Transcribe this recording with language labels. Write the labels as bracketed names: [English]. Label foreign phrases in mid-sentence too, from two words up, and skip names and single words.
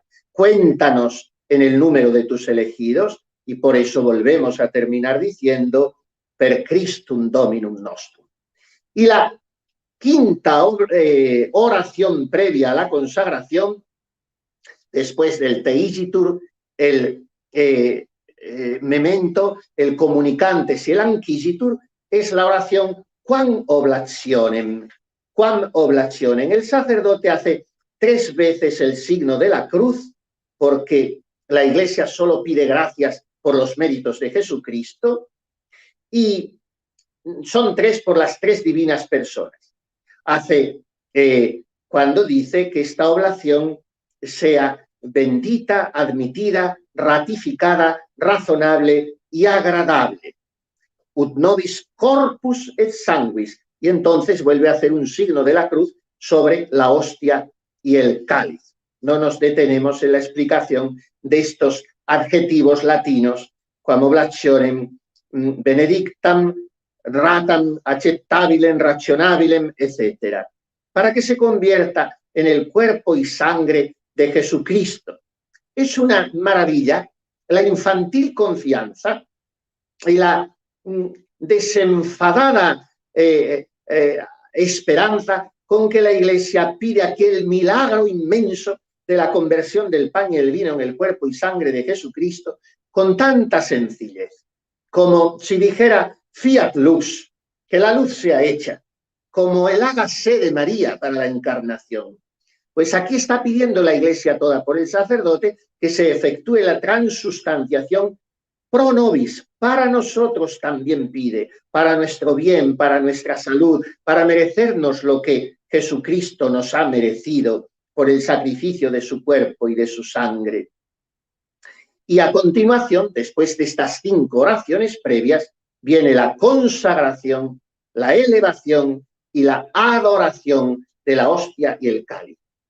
[Spanish] Cuéntanos en el número de tus elegidos y por eso volvemos a terminar diciendo [Latin] per Christum Dominum Nostrum. [Spanish] Y la quinta oración previa a la consagración, después del Teigitur, el memento, el comunicantes y el Anquigitur, es la oración [Latin] Quam oblationem. Quam oblationem. [Spanish] El sacerdote hace 3 veces el signo de la cruz, porque la Iglesia solo pide gracias por los méritos de Jesucristo, y son 3 por las 3 divinas personas. Hace cuando dice que esta oblación sea bendita, admitida, ratificada, razonable y agradable. [Latin] Ut nobis corpus et sanguis. [Spanish] Y entonces vuelve a hacer un signo de la cruz sobre la hostia y el cáliz. No nos detenemos en la explicación de estos adjetivos latinos [Latin] quam oblationem benedictam, ratam accettabilem, rationabilem, [Spanish] etc. Para que se convierta en el cuerpo y sangre de Jesucristo. Es una maravilla la infantil confianza y la desenfadada esperanza con que la Iglesia pide aquel milagro inmenso de la conversión del pan y el vino en el cuerpo y sangre de Jesucristo, con tanta sencillez, como si dijera [Latin] fiat lux, [Spanish] que la luz sea hecha, como el hágase de María para la encarnación. Pues aquí está pidiendo la Iglesia toda por el sacerdote que se efectúe la transustanciación [Latin] pro nobis, [Spanish] para nosotros también pide, para nuestro bien, para nuestra salud, para merecernos lo que Jesucristo nos ha merecido por el sacrificio de su cuerpo y de su sangre. Y a continuación, después de estas 5 oraciones previas, viene la consagración, la elevación y la adoración de la hostia y el cáliz.